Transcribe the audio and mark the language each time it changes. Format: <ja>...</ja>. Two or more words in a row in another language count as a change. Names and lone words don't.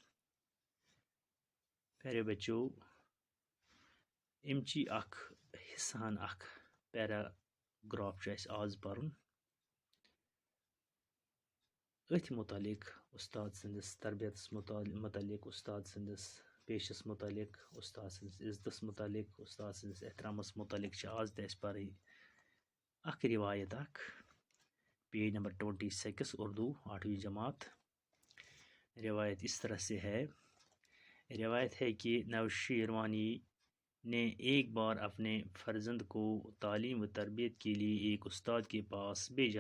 <ks>پیارے بچو، امچی اکھ حصہٕ ہن اکھ پیراگراف چھُ اسہِ آز پرُن. أتھۍ متعلق استاد سٕنٛدِس تربیتس متعلق، استاد سٕنٛدِس پیشس متعلق، استاد سٕنٛدِس عزتس متعلق، استاد سٕنٛدِس احترامس متعلق چھِ آز تہِ اسہِ پرٕنۍ اکھ روایت اکھ.</ks> <en>page number</en> <ur>26 اردو 8ویں جماعت. روایت اس طرح سے ہے. روایت ہے کہ نوشیروانی نے ایک بار اپنے فرزند کو تعلیم و تربیت کے لیے ایک استاد کے پاس بھیجا.</ur>